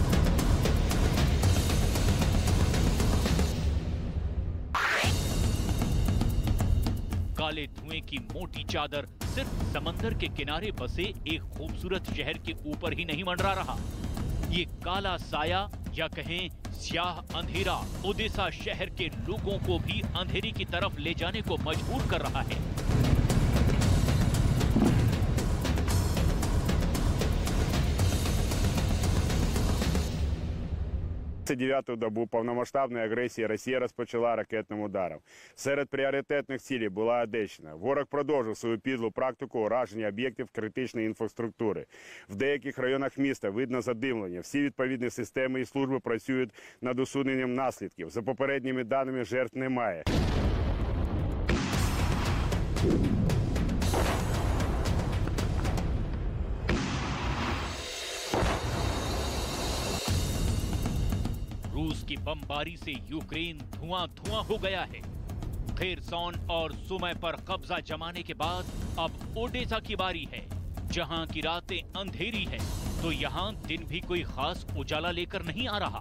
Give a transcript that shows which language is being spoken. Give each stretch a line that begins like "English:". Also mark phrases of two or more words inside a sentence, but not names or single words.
Hindi: काले धुएं की मोटी चादर सिर्फ समंदर के किनारे बसे एक खूबसूरत शहर के ऊपर ही नहीं मंडरा रहा। ये काला साया या कहें स्याह अंधेरा ओडेसा शहर के लोगों को भी अंधेरी की तरफ ले जाने को मजबूर कर रहा है।
Ukrainian: 29-ту добу повномасштабної агресії Росія розпочала ракетним ударом. Серед пріоритетних цілей була Одещина. Ворог продовжив свою підлу практику ураження об'єктів критичної інфраструктури. В деяких районах міста видно задимлення. Всі відповідні системи і служби працюють над усуненням наслідків. За попередніми даними, жертв немає.
Hindi: रूस की बमबारी से यूक्रेन धुआं-धुआं हो गया है। खेरसोन और सुमी पर कब्जा जमाने के बाद अब ओडेसा की बारी है, जहां की रातें अंधेरी है तो यहां दिन भी कोई खास उजाला लेकर नहीं आ रहा।